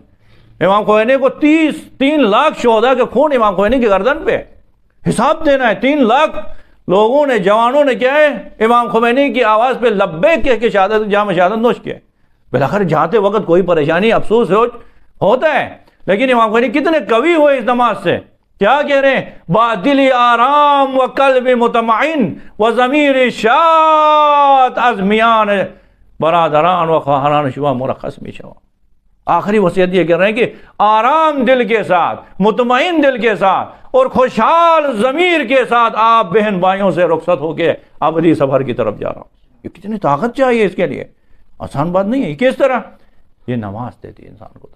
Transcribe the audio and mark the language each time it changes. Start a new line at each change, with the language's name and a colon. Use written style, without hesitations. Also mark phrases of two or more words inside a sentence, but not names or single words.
Urdu: امام خمینی کو 3 لاکھ شہداء کے خون امام خمینی کی گردن پہ حساب دینا ہے. 3 لاکھ لوگوں نے, جوانوں نے کیا ہے, امام خمینی کی آواز پہ لبیک کہہ کے شہادت, جام شہادت نوش کیا. بلاخر جاتے وقت کوئی پریشانی افسوس ہوتا ہے, لیکن امام خمینی کتنے قوی ہوئے اس نماز سے. کیا کہہ رہے ہیں,
Persian: بادلی آرام و قلب مطمئن و ضمیر شاد از میان برادران و خواہران شوا مرخص می شوا.
Urdu: آخری وصیت یہ کہہ رہے ہیں کہ آرام دل کے ساتھ, مطمئن دل کے ساتھ اور خوشحال ضمیر کے ساتھ آپ بہن بھائیوں سے رخصت ہو کے ابدی سفر کی طرف جا رہا ہوں. یہ کتنی طاقت چاہیے اس کے لیے, آسان بات نہیں ہے. کس طرح یہ نماز دیتی ہے انسان کو طاقت.